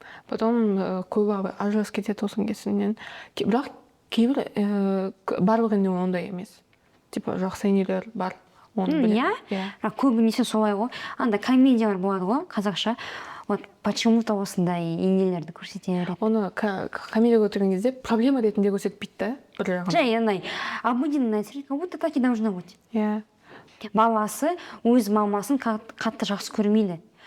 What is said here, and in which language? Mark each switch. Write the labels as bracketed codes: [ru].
[kk] Потом көбі ажырасып кетеді осының кесірінен. Бірақ кейбір барлық енді ондай емес. Типа жақсы енелер бар. Иә, бірақ көбінесе солай ғой. Анда комедиялар болады ғой, қазақша. Вот почему-то осындай енелерді көрсете береді. Оны комедия көрген кезде проблема ретінде көрсетпейді да, бір жағын. Жай андай [ru] обыденная, как будто так и должно быть. [kk] Иә. Баласы өз мамасын қатты жақсы көрмейді.